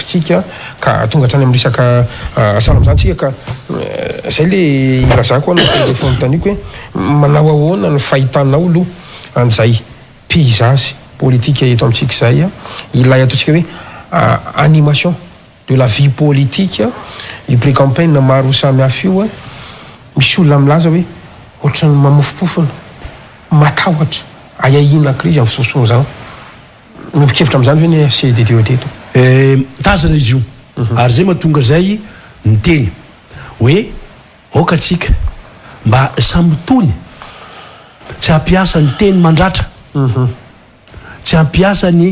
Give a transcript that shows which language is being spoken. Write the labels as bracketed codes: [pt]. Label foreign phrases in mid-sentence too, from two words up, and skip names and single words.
[mg] tsika ka tonga hatrany amin'ny resaka salamizany tsika ka zay le irazako ana fontaniko hoe manao ahoana ny fahitanao aloha an'izay [fr] paysage politique [mg] eto amintsika zay ilay ataontsika hoe [fr] animation de la vie politique [mg] i pré-campagne maro samihafa io misy olona milaza hoe ohatrany mamofopofona matahotra ayahina crise amin'ny fitosoana zany mipikevitra amin'izany hoe ny CDD teto tazana izy io ary zay mahatonga zay niteny hoe oka atsika mba samby tony tsy hampiasa ny teny mandratra tsy hampiasa